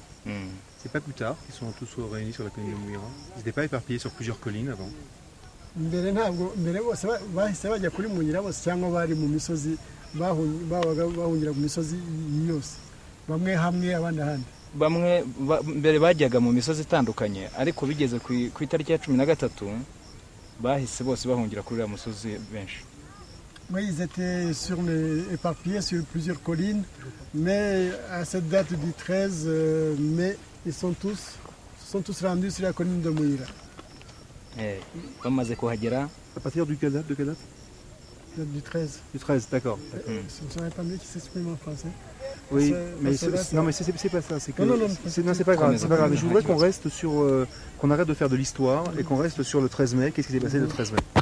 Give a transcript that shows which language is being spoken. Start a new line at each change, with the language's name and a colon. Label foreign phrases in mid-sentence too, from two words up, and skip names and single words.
French: C'est pas plus tard qu'ils sont tous réunis sur la colline de Mouira. Ils n'étaient pas éparpillés sur plusieurs collines avant.
Kinyarwanda: mbere ntabwo mbere bose bahise bajya kuri Muyira bose cyangwa bari mu misozi bahungira mu misozi yose bamwe hamwe abandi ahandi bamwe mbere bajyaga mu misozi itandukanye ariko bigeze ku itariki ya 13 bahise bose bahungira kuri uriya musozi benshi.
French: Oui, ils étaient éparpillés sur plusieurs collines, mais à cette date du 13 mai, ils sont tous rendus sur la colline de Mouira.
Kinyarwanda: Bamaze kuhagera.
French: À partir de quelle date? Du 13. Du 13, d'accord. Ce sont pas mieux qui s'expriment en français. Oui, mais c'est pas ça. C'est que non, c'est pas grave. C'est pas grave. Mais je voudrais qu'on reste sur, qu'on arrête de faire de l'histoire et qu'on reste sur le 13 mai. Qu'est-ce qui s'est passé le 13 mai?